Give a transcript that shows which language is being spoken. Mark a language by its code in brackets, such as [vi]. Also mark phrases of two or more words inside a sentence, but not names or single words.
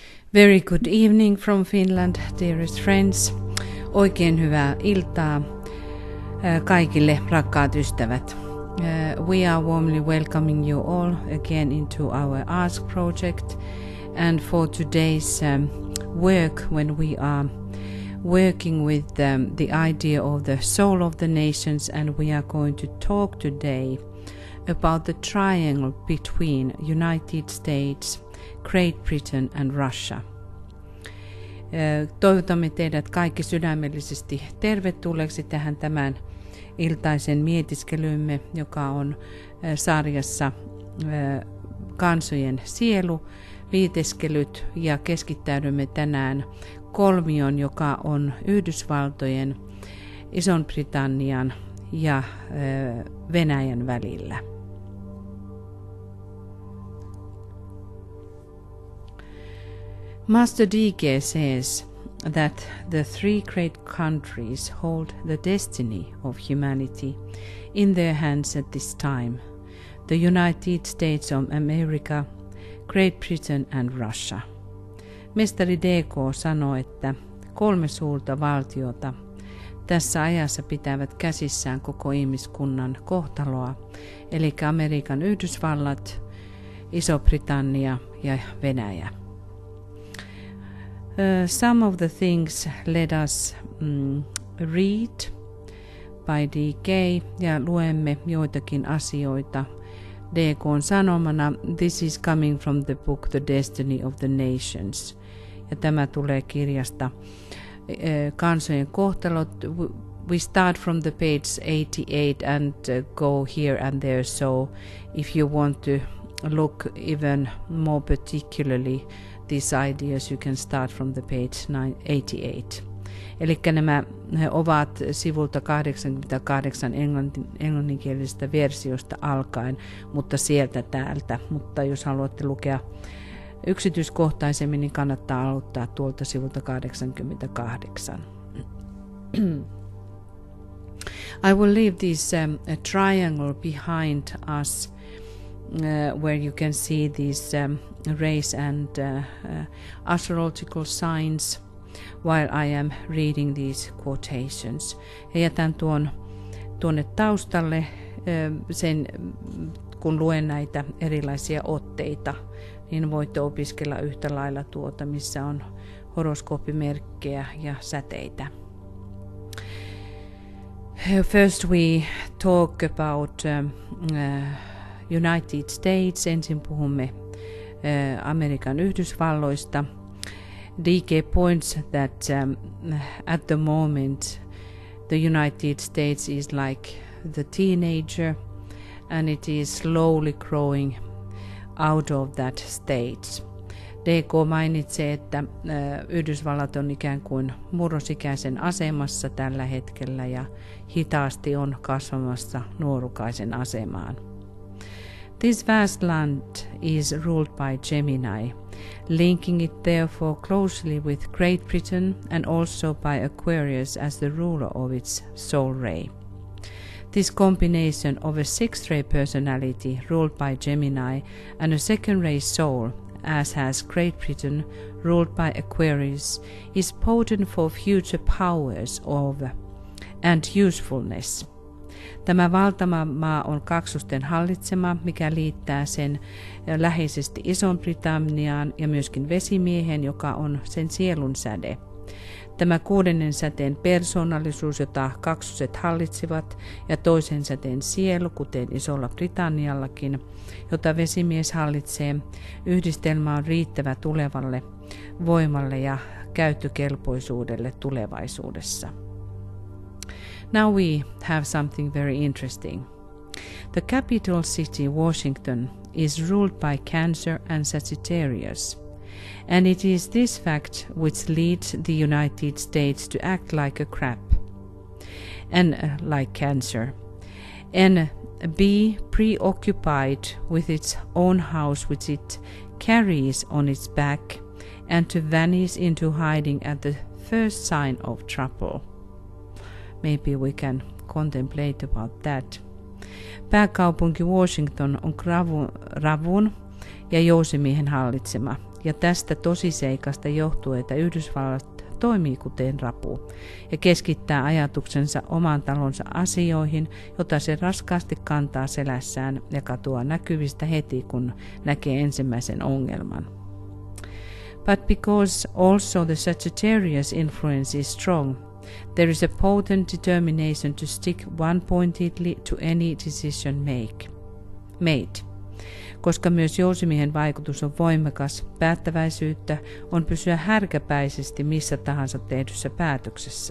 [en] Very good evening from Finland, dearest friends. [fi] Oikein hyvää iltaa kaikille rakkaat ystävät. [en] We are warmly welcoming you all again into our Ask project and for today's work when we are working with the idea of the soul of the nations, and we are going to talk today about the triangle between United States, Great Britain and Russia. [fi] Toivotamme teidät kaikki sydämellisesti tervetulleeksi tähän tämän iltaisen mietiskelymme, joka on sarjassa Kansojen sielu, viiteskelyt, ja keskittäydymme tänään kolmion, joka on Yhdysvaltojen, Ison-Britannian ja Venäjän välillä. [en] Master D.K. says that the three great countries hold the destiny of humanity in their hands at this time: the United States of America, Great Britain and Russia. [fi] Mestari D.K. sanoo, että kolme suurta valtiota tässä ajassa pitävät käsissään koko ihmiskunnan kohtaloa, eli Amerikan Yhdysvallat, Iso-Britannia ja Venäjä. [en] Some of the things let us read by D.K. [fi] ja luemme joitakin asioita D.K.:n sanomana. [en] This is coming from the book The Destiny of the Nations. [fi] Ja tämä tulee kirjasta Kansojen kohtalot. [en] We start from the page 88 and go here and there, so if you want to look even more particularly these ideas, you can start from the page 88. [fi] Eli nämä ovat sivulta 88 englanninkielisestä versiosta alkaen, mutta sieltä täältä. Mutta jos haluatte lukea yksityiskohtaisemmin, niin kannattaa aloittaa tuolta sivulta 88. [en] I will leave this a triangle behind us where you can see these race and astrological signs while I am reading these quotations. [fi] Ja jätän tuonne taustalle sen, kun luen näitä erilaisia otteita, niin voitte opiskella yhtä lailla tuota, missä on horoskooppimerkkejä ja säteitä. [en] First we talk about United States. [fi] Ensin puhumme Amerikan Yhdysvalloista. [en] D.K. points that at the moment the United States is like the teenager and it is slowly growing out of that stage. [fi] D.K. mainitsee, että Yhdysvallat on ikään kuin murrosikäisen asemassa tällä hetkellä ja hitaasti on kasvamassa nuorukaisen asemaan. [en] This vast land is ruled by Gemini, linking it therefore closely with Great Britain and also by Aquarius as the ruler of its soul ray. This combination of a sixth ray personality ruled by Gemini and a second ray soul, as has Great Britain ruled by Aquarius, is potent for future powers and usefulness. [fi] Tämä valtava maa on kaksosten hallitsema, mikä liittää sen läheisesti Ison-Britanniaan ja myöskin vesimiehen, joka on sen sielun säde. Tämä kuudennen säteen persoonallisuus, jota kaksoset hallitsivat, ja toisen säteen sielu, kuten Isolla Britanniallakin, jota vesimies hallitsee, yhdistelmä on riittävä tulevalle voimalle ja käyttökelpoisuudelle tulevaisuudessa. [en] Now we have something very interesting. The capital city, Washington, is ruled by Cancer and Sagittarius, and it is this fact which leads the United States to act like a crab, and like Cancer, and be preoccupied with its own house which it carries on its back, and to vanish into hiding at the first sign of trouble. Maybe we can contemplate about that. [fi] Pääkaupunki Washington on ravun ja jousimiehen hallitsema. ja tästä tosiseikasta johtuu, että Yhdysvallat toimii kuten rapu ja keskittää ajatuksensa oman talonsa asioihin, jota se raskaasti kantaa selässään ja katoaa näkyvistä heti, kun näkee ensimmäisen ongelman. [en] But because also the Sagittarius influence is strong, there is a potent determination to stick one-pointedly to any decision made. [fi] Koska myös jousimiehen vaikutus on voimakas, päättäväisyyttä on pysyä härkäpäisesti missä tahansa tehdyssä päätöksessä.